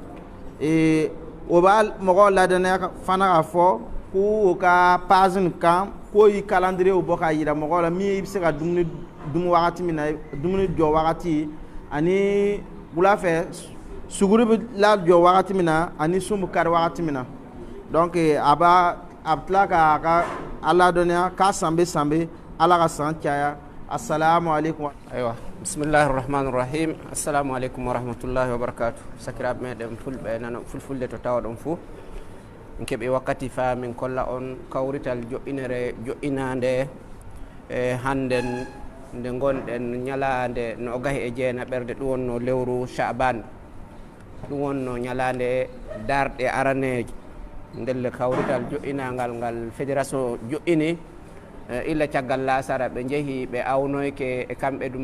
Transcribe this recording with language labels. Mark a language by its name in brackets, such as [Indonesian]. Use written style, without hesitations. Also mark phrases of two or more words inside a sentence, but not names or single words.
[Bambara] o b'a mɔgɔw ladɔnniya fana k'a fɔ k'u ka page nin kan k'o yi calendrier bɔ k'a jira mɔgɔw la min bɛ se ka dumuni dun wagati min na dumuni jɔ wagati ani wulafɛ suguri bɛ lajɔ wagati min na ani sun bɛ kari wagati min na donc a bɛ tila k'a Ala ladɔnniya k'a san bɛ san bɛ Ala ka san caya. [Arabic] السلام عليكم. أيوا، بسم الله الرحمن الرحيم. السلام عليكم ورحمة الله وبركاته. [Fula] Sakiraaɓe meɗen fulɓe nana fulfulde to tawa ɗon fuu en keɓi wakkati fa min kolla on kawrital joƴinande hannden nde gonɗen ñalande no gahi e jeena ɓerde ɗum wonno lewru Chaban ɗum wonno ñalande darɗe araneje ndelle kawrital joƴinagal ngal fédération joƴini illa caggal lasara ɓe jeehi ɓe awnoyke e kamɓe du